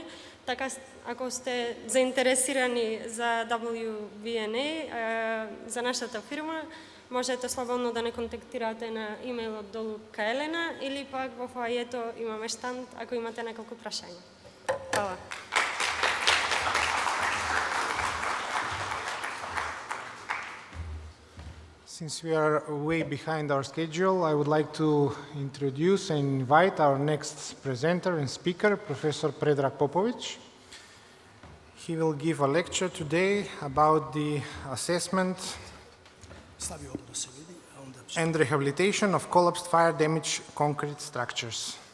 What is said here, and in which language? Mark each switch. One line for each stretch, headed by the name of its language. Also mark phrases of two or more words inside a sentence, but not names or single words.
Macedonian: Така, ако сте заинтересирани за WVNA, за нашата фирма, можете слободно да не контактирате на имејлот долу кај Елена или пак во фоајето имаме штанд ако имате неколку прашања. Хвала.
English: Since we are way behind our schedule, I would like to introduce and invite our next presenter and speaker, Professor Predrag Popović. He will give a lecture today about the assessment
Serbian: Стави ovo da se vidi, a onda...
English: and rehabilitation of collapsed fire-damaged concrete structures.